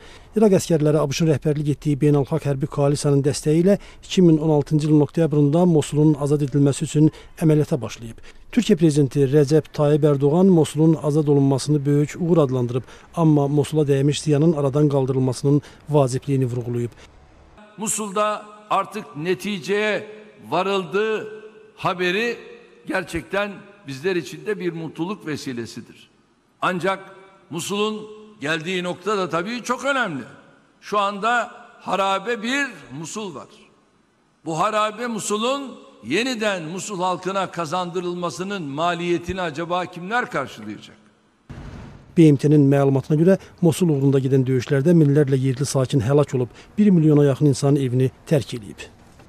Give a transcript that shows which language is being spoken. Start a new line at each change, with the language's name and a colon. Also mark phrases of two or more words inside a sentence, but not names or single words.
Azerbaijani: İraq əsgərləri ABŞ-ın rəhbərlik etdiyi beynəlxalq hərbi koalisiyanın dəstəyi ilə 2016-cı ilin oktyabrında Mosulun azad edilməsi üçün əməliyyata başlayıb. Türkiyə prezidenti Rəcəb Tayyib Ərdoğan Mosulun azad olunmasını böyük uğur adlandırıb, amma Mosula dəymiş ziyanın aradan qaldırılmasının vacibliyini vurğulayıb.
Turkish: Musul'da artık neticeye varıldığı haberi gerçekten bizler için de bir mutluluk vesilesidir. Ancak Musul'un geldiği nokta da tabii çok önemli. Şu anda harabe bir Musul var. Bu harabe Musul'un yeniden Musul halkına kazandırılmasının maliyetini acaba kimler karşılayacak?
Azerbaijani: BMT-nin məlumatına görə Mosul uğrunda gedən döyüşlərdə minlərlə yerli sakin həlak olub, 1 milyona yaxın insan evini tərk edib.